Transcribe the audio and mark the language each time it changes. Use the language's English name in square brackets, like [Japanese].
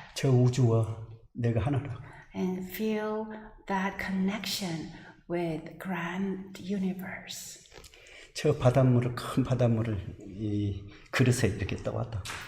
[Korean] 저 우주와 내가 하나라고. [English] And feel that connection with grand universe. [Korean] 저 바닷물을 큰 바닷물을 이 그릇에 이렇게 떠왔다.